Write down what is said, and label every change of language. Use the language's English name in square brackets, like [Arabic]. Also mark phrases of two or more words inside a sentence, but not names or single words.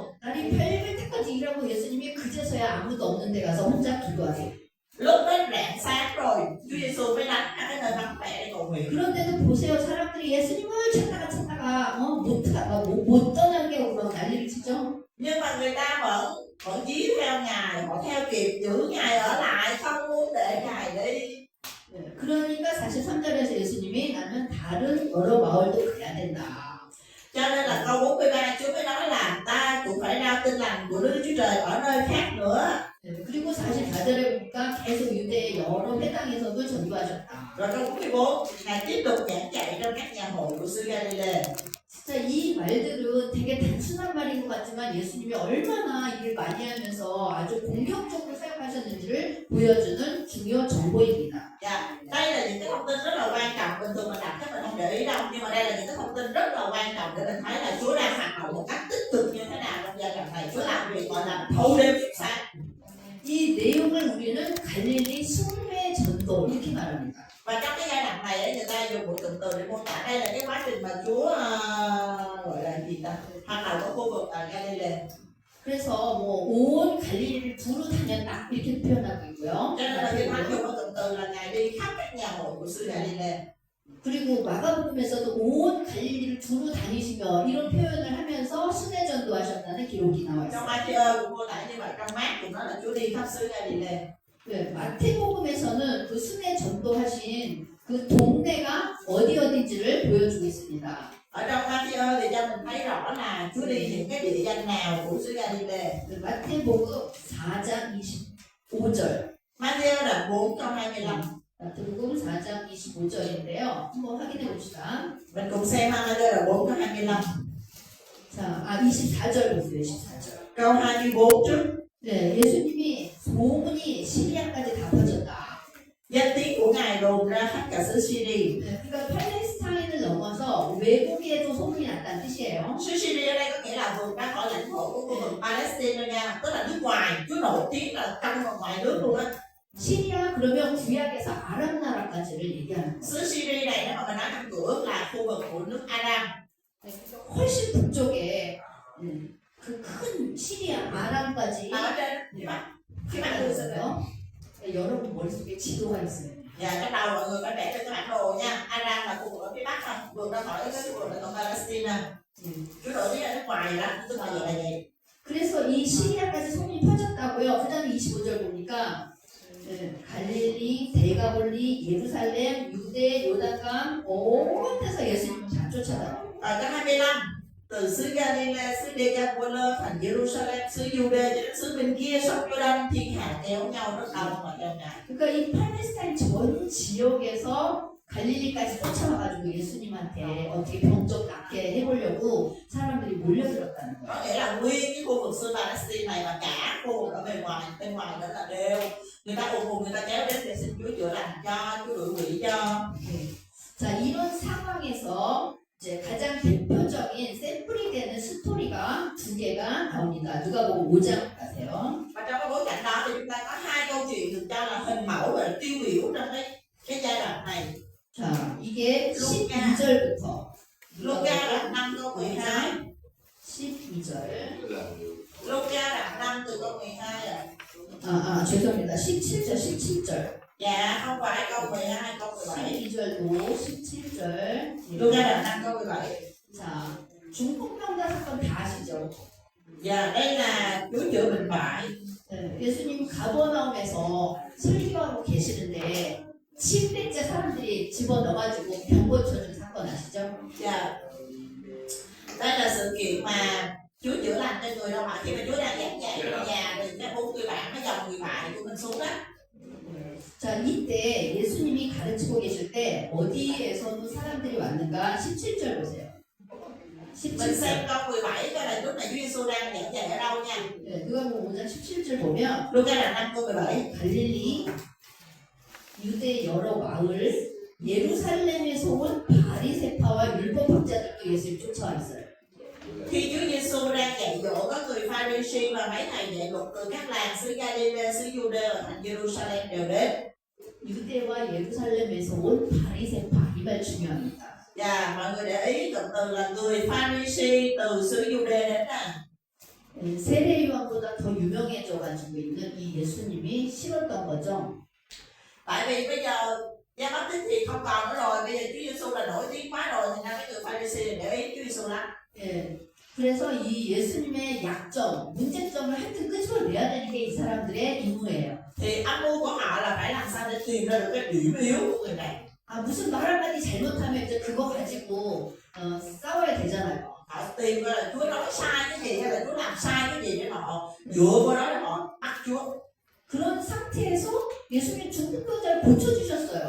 [Korean] 날이 밝을 때까지 일하고 예수님이 그제서야 아무도 없는 데 가서 혼자 기도하세요. [Vietnamese] Lúc đến rạng sáng rồi, Chúa Giêsu mới lánh ra cái nơi vắng vẻ để cầu nguyện. [Korean] 그런데도 보세요. 사람들이 예수님을 찾다가 못 떠나게 하고 막 난리를 치죠. [Vietnamese] Nhưng mà người ta vẫn dí theo Ngài, họ theo kịp giữ Ngài ở lại, không muốn để Ngài đi. [Korean] 그러니까 43절에서 예수님이 나는 다른 여러 마을도 가야 된다. [Vietnamese] Cho nên là câu 43 Chúa mới nói là ta cũng phải rao tin lành của Đức Chúa Trời ở nơi khác nữa. [Korean] 그리고 44절에 보니까 계속 유대의 여러 회당에서도 전도하셨다. [Vietnamese] Rồi câu 44 Ngài tiếp tục giảng dạy trong các nhà hội của xứ Galilee. [Korean] 진짜 이 말들은 되게 단순한 말인 것 같지만 예수님이 얼마나 일을 많이 하면서 아주 공격적으로 사용하셨는지를 보여주는 중요 정보입니다. [Vietnamese] Đây là những cái thông tin rất là quan trọng, bình thường mình đọc chắc mình không để ý đâu, nhưng mà đây là những cái thông tin rất là quan trọng để mình thấy là Chúa đang hoạt động một cách tích cực như thế nào trong giai đoạn này. Chúa làm việc gọi là thâu đêm suốt sáng. [Korean] 이 내용을 우리는 갈릴리 순회 전도 이렇게 말합니다. [Vietnamese] Và trong cái giai đoạn này ấy, người ta dùng một cụm từ để mô tả đây là cái quá trình mà Chúa gọi là gì ta, hoạt động ở khu vực Galilee. [Korean] 그래서 온 갈릴리를 두루 다녔다 이렇게 표현하고 있고요. [Vietnamese] Cho nên là cái thánh dùng một cụm từ là Ngài đi khắp các nhà hội của xứ Galilee. [Korean] 그리고 마가복음에서도 온 갈릴리를 두루 다니시며 이런 표현을 하면서 순회 전도하셨다는 기록이 나와 [Vietnamese] Trong [Korean] 있어요. [Vietnamese] Matthew cũng mô tả như vậy, trong Mát cũng nói là Chúa đi khắp xứ Galilee. [Korean] 네, 마태복음에서는 그 순회 전도하신 그 동네가 어디인지를 보여주고 있습니다. [Vietnamese] Ở trong Matthew thì cho mình thấy rõ là Chúa đi những cái địa danh nào của xứ Galilee. [Korean] 마태복음 4장 25절. [Vietnamese] Matthew là 4 câu 25. [Korean] 마태복음 4장 25절인데요. 한번 확인해 봅시다. [Vietnamese] Mình cùng xem Matthew là 4 câu 25. [Korean] 자, 24절 보세요. 24절. [Vietnamese] Câu 24 trước. [Korean] 네, 예수님이 소문이 시리아까지 다 퍼졌다. [Vietnamese] Danh tiếng của Ngài đồn ra khắp cả xứ Syria. [Korean] 네, 그러니까 팔레스타인을 넘어서 외국에도 소문이 났다는 뜻이에요. [Vietnamese] Xứ Syria đây có nghĩa là vượt ra khỏi lãnh thổ của khu vực Palestine nha, tức là nước ngoài. Chúa nổi tiếng là trong và ngoài nước luôn á. [Korean] 시리아 그러면 구약에서 아람 나라까지를 얘기하는 거예요. [Vietnamese] Xứ Syria này nếu mà mình nói trong cửa là khu vực của nước Aram. [Korean] 훨씬 북쪽에 그 큰 시리아 아람까지 [Vietnamese] Ở trên phía bắc của xứ đó. [Korean] 여러분 머릿속에 지도가 있어요. [Vietnamese] Và cái đầu mọi người phải vẽ trên cái bản đồ nha. Aram là khu vực ở phía bắc thôi, vượt ra khỏi cái khu vực ở Palestine. Chúa nổi tiếng là nước ngoài đó, tức là vậy là vậy. [Korean] 그래서 이 시리아까지 소문이 퍼졌다고요. 그 다음에 25절 보니까 갈릴리, 데가볼리, 예루살렘, 유대, 요단강 온 데서 예수님을 다 쫓아다녀요. [Vietnamese] Ở câu 25 từ xứ Galilee, xứ Decapolis, thành Jerusalem, xứ Jude cho đến xứ bên kia sông Jordan, thiên hạ kéo nhau rất đông mà theo Ngài. [Korean] 그러니까 이 팔레스타인 전 지역에서 갈릴리까지 쫓아와가지고 예수님한테 어떻게 병 좀 낫게 해보려고 사람들이 몰려들었다는 거예요. [Vietnamese] Có nghĩa là nguyên cái khu vực xứ Palestine này và cả khu vực ở bên ngoài đó là đều người ta ùn ùn người ta kéo đến để xin Chúa chữa lành cho, Chúa đuổi quỷ cho. [Korean] 자, 이런 상황에서 이제 가장 대표적인 샘플이 되는 스토리가 두 개가 나옵니다. 누가복음 5장 가세요. [Vietnamese] Và trong cái bối cảnh đó thì chúng ta có hai câu chuyện được cho là hình mẫu và tiêu biểu trong cái giai đoạn này. [Korean] 자, 이게 12절부터 [Vietnamese] Luca đoạn 5 câu 12. [Korean] 12절. [Vietnamese] Luca đoạn 5 từ câu 12 rồi. [Korean] 죄송합니다. 17절, 17절. [Vietnamese] Dạ, không phải câu 12, câu 17. [Korean] 12절도 17절. [Vietnamese] Luca đoạn 5 câu 17. [Korean] 자, 중풍병자 사건 다 아시죠? [Vietnamese] Dạ, đây là Chúa chữa bệnh bại. [Korean] 네, 예수님 가버나움에서 설교하고 계시는데 침대째 사람들이 집어넣어가지고 병 고쳐준 사건 아시죠? [Vietnamese] Dạ. Đây là sự kiện mà Chúa chữa lành cho người đâu mà khi mà Chúa đang giảng dạy ở nhà thì cái 4 người bạn nó dòng người bạn của mình xuống đó. [Korean] 자, 이때 예수님이 가르치고 계실 때 어디에서도 사람들이 왔는가? 17절 보세요. [Vietnamese] Mình xem [Korean] 17절. [Vietnamese] câu 17 coi là lúc này Chúa Giêsu đang giảng dạy ở đâu nha. [Korean] 네, 누가복음 5장 17절 보면 [Vietnamese] Luca là 5 câu 17. [Korean] 갈릴리, 유대 여러 마을, 예루살렘에서 온 바리새파와 율법학자들도 예수님 쫓아와 있어요. [Vietnamese] Khi Chúa Giêsu đang dạy dỗ các người Pha-ri-si và mấy thầy dạy luật từ các làng xứ Ga-li-lê, xứ Giu-đê và thành Jerusalem đều đến. [Korean] 유대와 예루살렘에서 온 바리새파 이 말 중요합니다. [Vietnamese] Và mọi người để ý cụm từ là người Pha-ri-si từ xứ Giu-đê đến nè. [Korean] 세례 요한보다 더 유명해져 가지고 있는 이 예수님이 싫었던 거죠. [Vietnamese] Tại vì bây giờ Giăng Báp-tít thì không còn nữa rồi, bây giờ Chúa Giêsu là nổi tiếng quá rồi, thì ra mấy người Pha-ri-si để ý Chúa Giêsu lắm. [Korean] 예. 그래서 이 예수님의 약점, 문제점을 하여튼 끄집어내야 되는 게 이 사람들의 임무예요. [Vietnamese] Thì âm mưu của họ là phải làm sao để tìm ra được cái điểm yếu của người này. [Korean] 아, 무슨 말 한마디 잘못하면 이제 그거 가지고 싸워야 되잖아요. [Vietnamese] Họ tìm ra là Chúa nói sai cái gì hay là Chúa làm sai cái gì để họ dựa vào đó để họ bắt Chúa. [Korean] 그런 상태에서 예수님이 중풍 병자를 고쳐주셨어요.